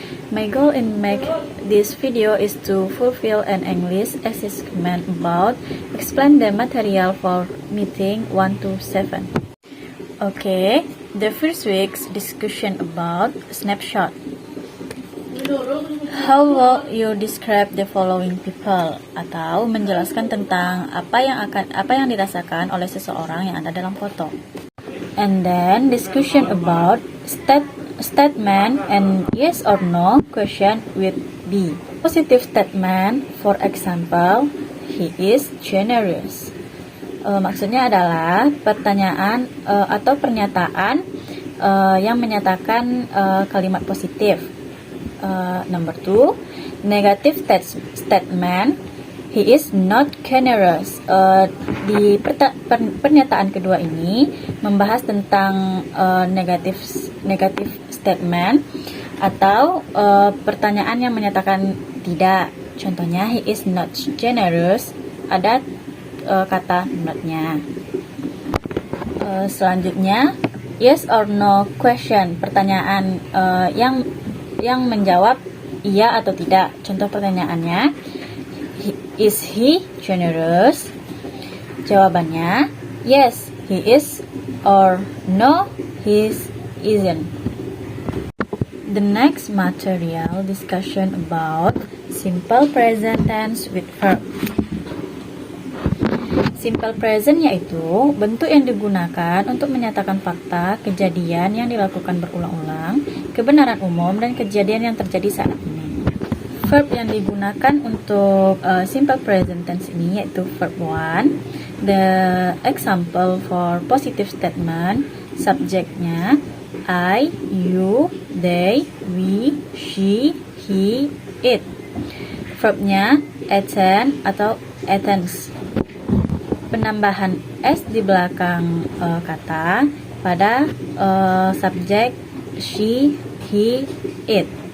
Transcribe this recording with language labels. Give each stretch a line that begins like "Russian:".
English: My goal in make this video is to fulfill an English assessment about explain the material for meeting 1 to 7. Okay, the first week's discussion about snapshot. How will you describe the following people?
Indonesian: Atau menjelaskan tentang apa yang dirasakan oleh seseorang yang ada dalam foto.
English: And then discussion about statement and yes or no question with B. Positive statement, for example, he is generous.
Indonesian: Maksudnya adalah pertanyaan atau pernyataan yang menyatakan kalimat positif.
English: Number 2, negative statement, he is not generous.
Indonesian: Di pernyataan kedua ini membahas tentang negative statement atau pertanyaan yang menyatakan tidak. Contohnya,
English: he is not generous.
Indonesian: Ada kata notnya. Selanjutnya,
English: yes or no question,
Indonesian: pertanyaan yang menjawab iya atau tidak. Contoh pertanyaannya,
English: is he generous?
Indonesian: Jawabannya,
English: yes, he is, or no, he isn't. The next material discussion about simple present tense with verb.
Indonesian: Simple present yaitu bentuk yang digunakan untuk menyatakan fakta, kejadian yang dilakukan berulang-ulang, kebenaran umum, dan kejadian yang terjadi saat ini. Verb yang digunakan untuk simple present tense ini yaitu verb 1.
English: The example for positive statement,
Indonesian: subjeknya
English: I, you, they, we, she, he, it.
Indonesian: Verbnya attend atau attends. Penambahan s di belakang kata pada subjek she, he, it.